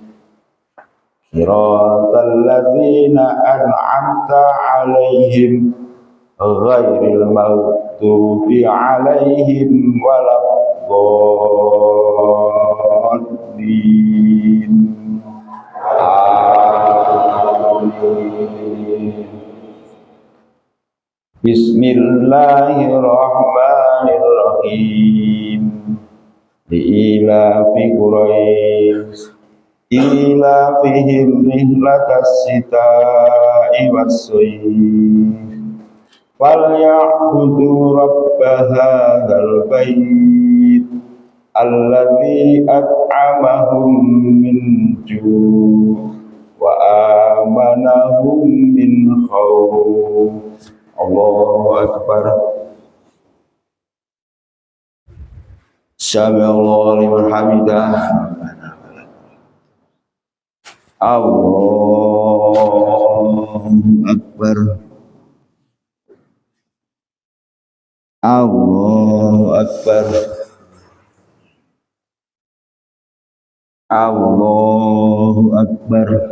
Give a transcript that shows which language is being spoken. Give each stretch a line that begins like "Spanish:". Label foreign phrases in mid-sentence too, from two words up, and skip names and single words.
Arabic: صراط الذين أنعمت عليهم غير المغضوب عليهم ولا الضالين. Amin. بسم الله الرحمن الرحيم. لإيلاف قريش إيلافهم رحلة الشتاء والصيف فليعبدوا رب هذا البيت الذي أطعمهم من جوع وآمنهم من خوف. الله أكبر. سمع الله لمن حمده. الله أكبر. الله أكبر. الله أكبر.